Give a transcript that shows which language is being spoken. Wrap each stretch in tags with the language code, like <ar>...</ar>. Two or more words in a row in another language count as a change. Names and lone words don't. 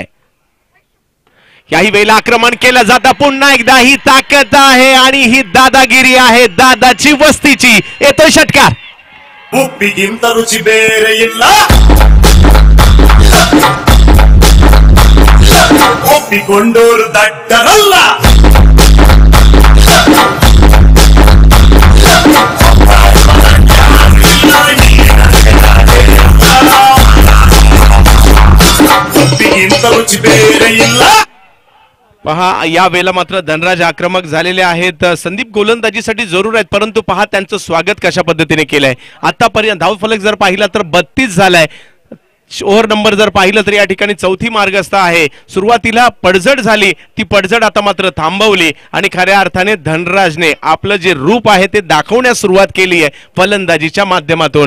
<mr>याही वेळेला आक्रमण केलं जातं. पुन्हा एकदा ही ताकद आहे आणि ही दादागिरी आहे दादाची वस्तीची. येतोय षटकार.</mr> <kn>ಉಪ್ಪಿಗಿಂತ ರುಚಿ ಬೇರೆ ಇಲ್ಲ, ಒಪ್ಪಿಕೊಂಡೋರು ದಡ್ಡರಲ್ಲ. ಉಪ್ಪಿಗಿಂತ ರುಚಿ ಬೇರೆ ಇಲ್ಲ.</kn> <mr>पहा या वेळेला मात्र धनराज आक्रमक झालेले आहेत. संदीप गोलंदाजीसाठी जरूर आहेत, परंतु पहा त्यांचं स्वागत कशा पद्धतीने केलंय. आतापर्यंत धावफलक जर पाहिला तर 32 झालाय. ओव्हर नंबर जर पाहिलं तर या ठिकाणी 4थी मार्गस्थ आहे. सुरुवातीला पडझड झाली, ती पडझड आता मात्र थांबवली आणि खऱ्या अर्थाने धनराजने आपलं जे रूप आहे ते दाखवण्यास सुरुवात केली आहे फलंदाजीच्या माध्यमातून.</mr>